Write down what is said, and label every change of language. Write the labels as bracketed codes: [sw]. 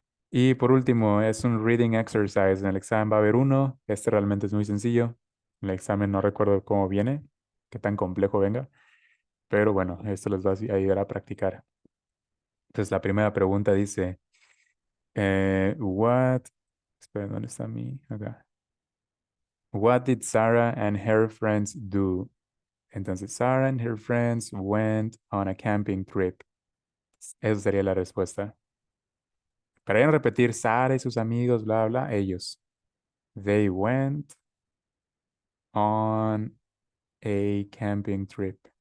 [es] Y por último, es un reading exercise. En el examen va a haber uno. Este realmente es muy sencillo. En el examen no recuerdo cómo viene, qué tan complejo venga, pero bueno, esto les va a ayudar a practicar. Entonces, la primera pregunta dice, what, espera, ¿dónde está mi? Acá. [en] What did Sarah and her friends do? [es] Entonces, [en] Sarah and her friends went on a camping trip. [es] Esa sería la respuesta. Para ya no repetir, Sarah y sus amigos, bla, bla, ellos. [en] They went on a camping trip.